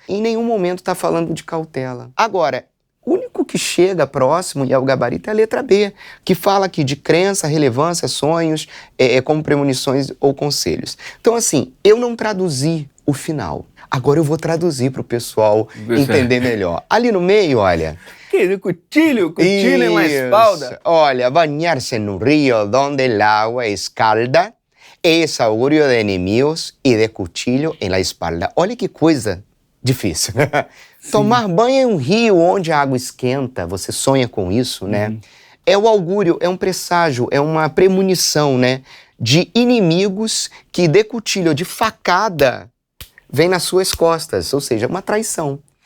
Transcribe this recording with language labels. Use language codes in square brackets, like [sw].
[pt] Em nenhum momento está falando de cautela. Agora, o único que chega próximo, e é o gabarito, é a letra B, que fala aqui de crença, relevância, sonhos, como premonições ou conselhos. Então, assim, eu não traduzi o final. Agora eu vou traduzir para o pessoal entender melhor. Ali no meio, olha... [es] Que cuchillo en la espalda. [pt] Olha, banhar-se no rio [es] donde el agua escalda es augurio de enemigos y de cuchillo en la espalda. [pt] Olha que coisa difícil. Tomar banho em um rio onde a água esquenta, você sonha com isso, né? É o augúrio, é um presságio, é uma premonição, né? De inimigos que [es] de cuchillo, [pt] de facada, vem nas suas costas, ou seja, uma traição.